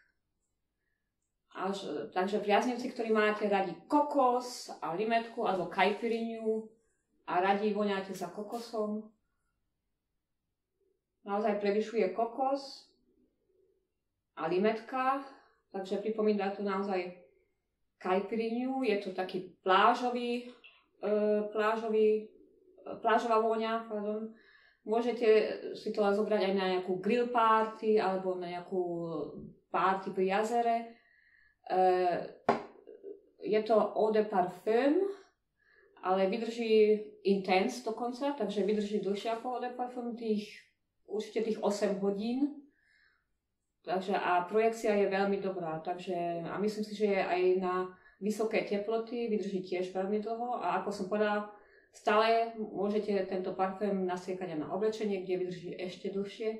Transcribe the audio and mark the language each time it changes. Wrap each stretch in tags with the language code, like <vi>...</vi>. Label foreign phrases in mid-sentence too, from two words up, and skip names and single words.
<sk>Takže priaznivci, ktorí máte radi kokos a limetku alebo caipirinhu a radi voňáte za kokosom, naozaj prevyšuje kokos a limetka, takže pripomína to naozaj caipirinhu. Je to taký plážová vôňa, pardon. Môžete si to zobrať aj na nejakú</sk> <en>grill party</en> <sk>alebo na nejakú party pri jazere. Je to</sk> <fr>eau de parfum,</fr> <sk>ale vydrží intense dokonca, takže vydrží dlhšie ako</sk> <fr>eau de parfum,</fr> <sk>určite tých 8 hodín. Takže a projekcia je veľmi dobrá, takže a myslím si, že je aj na vysoké teploty, vydrží tiež veľmi dlho a ako som povedala, stále môžete tento parfém nastriekať aj na oblečenie, kde vydrží ešte dlhšie.</sk>